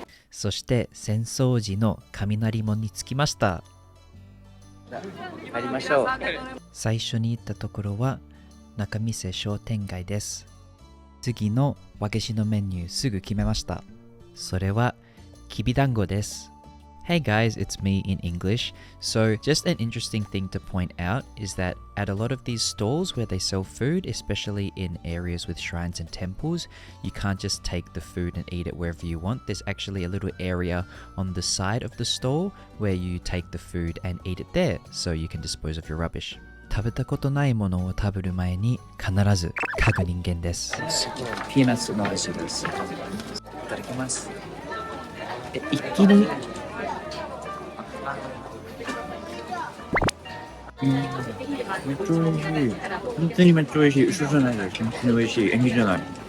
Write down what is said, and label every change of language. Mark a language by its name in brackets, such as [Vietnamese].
[Japanese] そして浅草寺の雷門に着きました。入りましょう。最初に行ったところは仲見世商店街です。次の和菓子のメニューすぐ決めました。それはきびだんごです。 [English] Hey guys, it's me in English. So, just an interesting thing to point out is that at a lot of these stalls where they sell food, especially in areas with shrines and temples, you can't just take the food and eat it wherever you want. There's actually a little area on the side of the stall where you take the food and eat it there, so you can dispose of your rubbish. [Japanese] 食べたことないものを食べる前に必ず嗅ぐ人間です。ピーナッツの味です。いただきます。一気にめっちゃ美味しい。本当にめっちゃ美味しい。嘘じゃないです。本当に美味しい。演技じゃない。